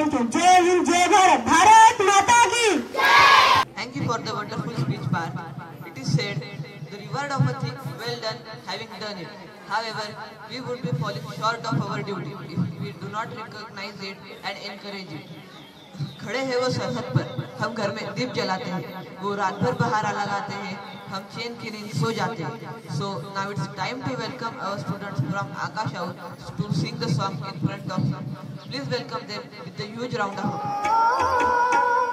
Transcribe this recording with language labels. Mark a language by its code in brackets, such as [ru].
[en] Thank you. [hi] Jai Hind, Jai Bharat, Bharat Mata ki Jai! [en] Thank you for the wonderful speech, Parth. It is said, the reward of a thing well done, having done it. However, we would be falling short of our duty if we do not recognize it and encourage it. [hi] खड़े हैं वो सरहद पर, हम घर में दीप जलाते हैं, वो रात भर पहरा लगाते हैं, हम चैन की नींद सो जाते हैं. [en] So now it's time to welcome our students from Akash House to sing the song in front of you. Please welcome them with a huge round of applause.